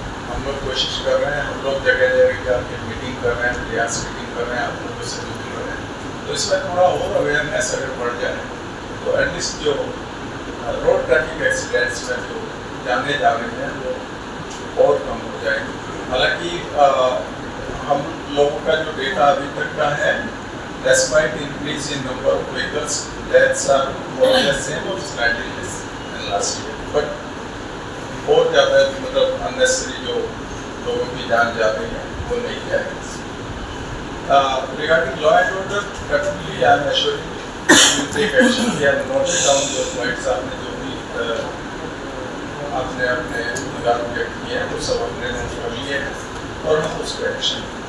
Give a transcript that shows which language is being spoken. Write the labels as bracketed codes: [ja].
[hi] हम लोग कोशिश कर रहे हैं, हम लोग जगह जगह जाके मीटिंग कर रहे हैं, प्रयास मीटिंग कर रहे हैं, आप लोगों से मिल रहे हैं, तो इसमें थोड़ा और अवेयरनेस अगर बढ़ जाए तो एटलीस्ट जो रोड ट्रैफिक एक्सीडेंट्स में जो जाने जा रहे हैं वो और कम हो जाएंगे। हालांकि हम लोगों का जो डेटा अभी तक का है, [en] despite increase in number of vehicles, deaths are more or less same or slightly less than last year. [hi] But बहुत ज़्यादा मतलब unnecessary जो लोगों की जान जा रही है वो नहीं जाएगी। [en] Regarding law and order, definitely I am assuring you we will take action. We have noted down the points [hi] आपने जो भी आपने अपने निगाह में व्यक्त किए हैं वो सब अपने नोट कर लिए हैं, और हम उस पर एक्शन।